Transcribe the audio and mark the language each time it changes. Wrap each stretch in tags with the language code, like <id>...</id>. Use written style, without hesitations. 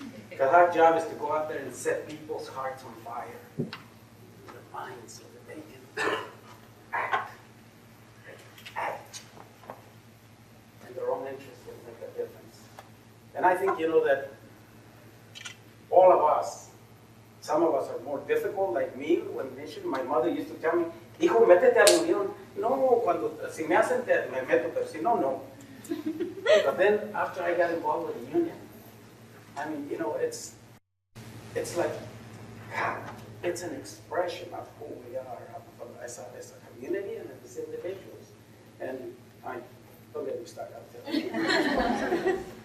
<en>Because our job is to go out there and set people's hearts on fire, their minds, so that they can act. In their own interests will make a difference. And I think, that all of us, some of us are more difficult, like me, when initially my mother used to tell me,</en> <es>hijo, métete a la unión, No, si me hacen, me meto, pero si no, no.</es> <en>But then after I got involved with the union, I mean, you know, it's like, God, it's an expression of who we are as a community and as individuals. And don't get me started out there.</en>